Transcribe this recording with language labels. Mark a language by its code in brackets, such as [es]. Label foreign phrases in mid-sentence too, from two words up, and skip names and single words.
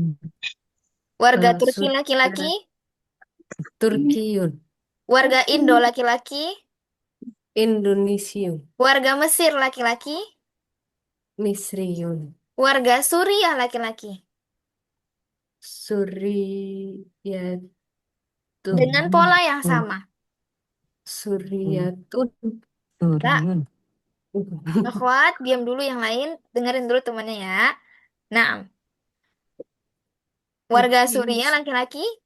[id] Warga Kalau Turki laki-laki, Turkiyun. warga Indo laki-laki, Indonesiun. warga Mesir laki-laki, Misriyun. warga Suriah laki-laki. Suriyatun. Dengan pola yang sama. Suriyatun. Kak, Suriun. akhwat, diam dulu yang lain, dengerin dulu temannya ya. Nah, warga Suriah laki-laki,